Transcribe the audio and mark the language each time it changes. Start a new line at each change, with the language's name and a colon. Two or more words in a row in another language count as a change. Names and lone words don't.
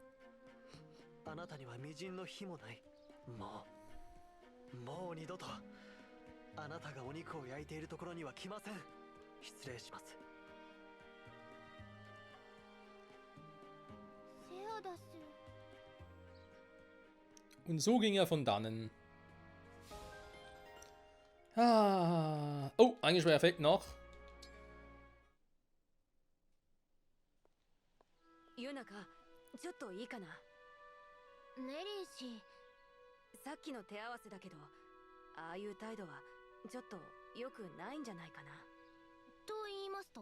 Japanese: あなたには微塵の非もない。もう二度とあなたがお肉を焼いているところには来ません。失礼します。セアダス。
German: Und so ging er von dannen. Ah. Oh, Eingesperreffekt noch.
Japanese: ユナカ、ちょっといいかな。メリン氏、さっきの手合わせだけど、ああいう態度はちょっと良くないんじゃないかな。と言いますと？